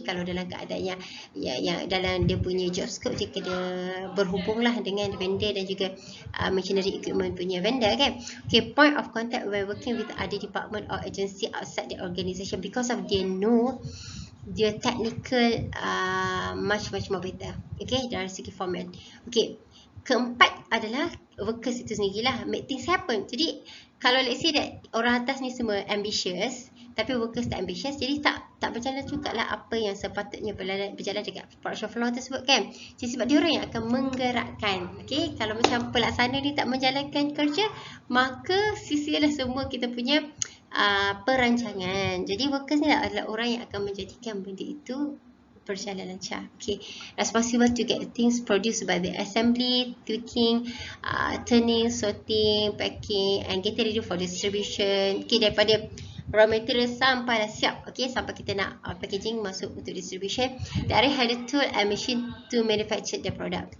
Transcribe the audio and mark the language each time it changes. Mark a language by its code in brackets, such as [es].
[ms] Kalau dalam keadaan yang dalam dia punya job scope, dia kena berhubung lah dengan vendor dan juga machinery equipment punya vendor, kan. [en] Okay, point of contact when working with other department or agency outside the organisation, because of they know dia technical much more better, okay, [ms] dari segi format. Okay, keempat adalah workers itu sendirilah, [en] make things happen. [ms] Jadi kalau [en] let's say that [ms] orang atas ni semua ambitious, tapi workers tak ambitious, jadi tak berjalan juga lah apa yang sepatutnya berjalan dekat production floor tersebut, kan. Jadi sebab dia orang yang akan menggerakkan. Okay, kalau macam pelaksana ni tak menjalankan kerja, maka sisilah semua kita punya perancangan. Jadi workers ni adalah orang yang akan menjadikan benda itu berjalan lancar. [en] Okay, responsible to get the things produced by the assembly, tweaking, turning, sorting, packing, and getting ready for distribution. [ms] Okay, daripada raw material sampai dah siap, okay, sampai kita nak packaging masuk untuk distribution. Dari [en] had a tool and machine to manufacture the product.